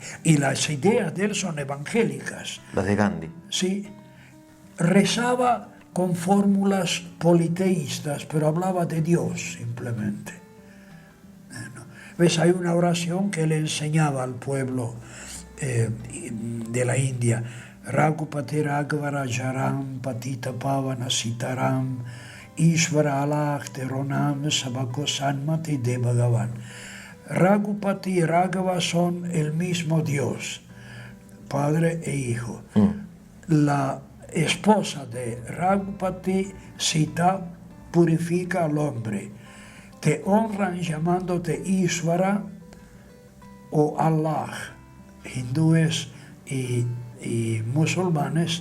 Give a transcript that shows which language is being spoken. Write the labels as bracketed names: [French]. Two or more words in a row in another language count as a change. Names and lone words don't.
[Spanish] Y las ideas de él son evangélicas. Las de Gandhi. Sí. Rezaba con fórmulas politeístas, pero hablaba de Dios simplemente. ¿Ves? Hay una oración que él enseñaba al pueblo de la India. [Hindi] रघुपति रघ्वर जराम पतित पावन सीताराम ईश्वर अल्लाह तेरोनाम सबको सन्मति दे भगवान. [Spanish] Raghupati y Raghava son el mismo Dios, Padre e Hijo. La esposa de Raghupati, Sita, purifica al hombre. Te honran llamándote Ishvara o Allah, hindúes y musulmanes,